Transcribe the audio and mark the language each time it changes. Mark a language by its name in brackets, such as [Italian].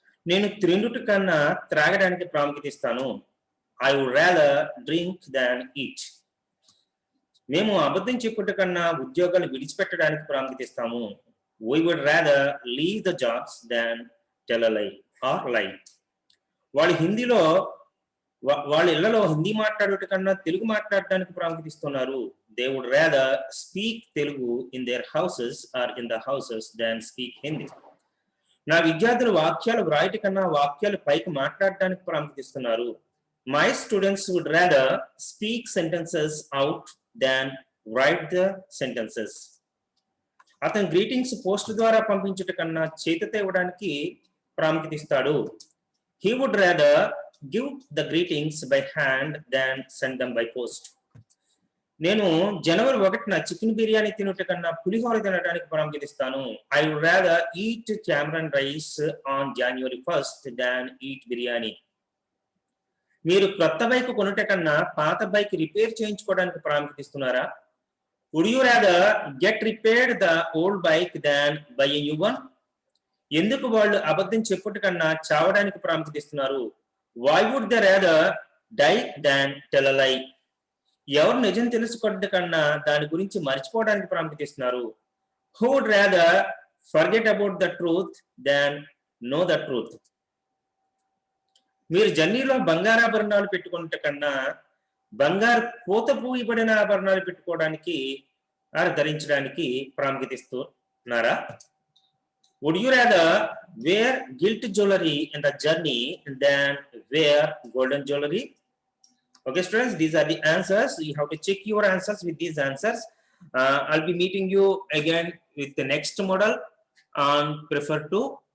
[Telugu] నేను తిండుట కన్నా త్రాగడానికి ప్రాముఖ్యత ఇస్తాను. [English] I would rather drink than eat. [Telugu] మేము అబద్ధం చెప్పుట కన్నా ఉద్యోగాలు విడిచిపెట్టడానికి ప్రాముఖ్యత ఇస్తాము. [English] We would rather leave the jobs than tell a lie or lie. [Telugu] వాళ్ళు హిందీలో వాళ్ళ ఇళ్లలో హిందీ మాట్లాడేట కన్నా తెలుగు మాట్లాడడానికి ప్రాముఖ్యత ఇస్తున్నారు. [English] They would rather speak Telugu in their houses or in the houses than speak Hindi. [Telugu] నా విద్యార్థులు వాక్యాలు వ్రాయట కన్నా వాక్యాలు పైకి మాట్లాడడానికి ప్రాముఖ్యత ఇస్తున్నారు. [English] My students would rather speak sentences out than write the sentences. [Telugu] అతను గ్రీటింగ్స్ పోస్ట్ ద్వారా పంపించట కన్నా చేతితో ఇవ్వడానికి ప్రాముఖ్యత ఇస్తాడు. [English] He would rather give the greetings by hand than send them by post. [Telugu] నేను జనవరి 1న చికెన్ బిర్యానీ తినట కన్నా పులిహోర తినడానికి ప్రాముఖ్యత ఇస్తాను. [English] I would rather eat tamarind rice on January 1st than eat biryani. [Telugu] మీరు కొత్త బైక్ కొనుట కన్నా పాత బైక్ రిపేర్ చేయించుకోవడానికి ప్రాముఖ్యత ఇస్తున్నారా? [English] Would you rather get repaired the old bike than buy a new one? [Telugu] ఎందుకు వాళ్ళు అబద్ధం చెప్పుట కన్నా చావడానికి ప్రాముఖ్యత ఇస్తున్నారు? [English] Why would they rather die than tell a lie? [Telugu] ఎవరు నిజం తెలుసుకోవడం కన్నా దాని గురించి మర్చిపోవడానికి ప్రాముఖ్యత ఇస్తున్నారు? [English] Who would rather forget about the truth than know the truth? [Telugu] మీరు జర్నీలో బంగారాభరణాలు పెట్టుకున్నట కన్నా బంగారు పూత పూయబడిన ఆభరణాలు పెట్టుకోవడానికి ధరించడానికి ప్రాముఖ్యత ఇస్తున్నారా? [English] Would you rather wear gilt jewelry in the journey than wear golden jewelry? Okay, students, these are the answers. You have to check your answers with these answers. I'll be meeting you again with the next model on prefer to.